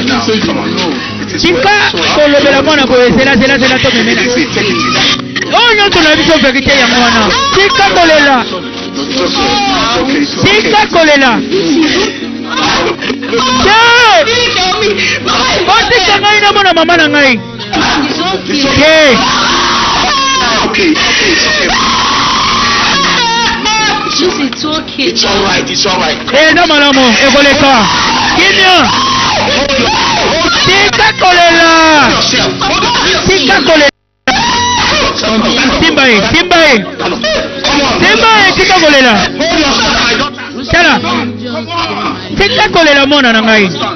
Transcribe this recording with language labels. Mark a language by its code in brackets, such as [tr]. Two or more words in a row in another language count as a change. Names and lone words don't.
[ln] Tika kolobela mwana ko zela to memena. Oh nyoto na biso vérité ya mwana. Tika kolela. Tika kolela. Tika ngai na mwana mama na ngai. Okay. [en] It's all right. [ln] No malamo, ekoleka. Kimia. Tika kolela. Tika kolela. Timbae. Tika kolela. Tala. Tika kolela mona na ngai.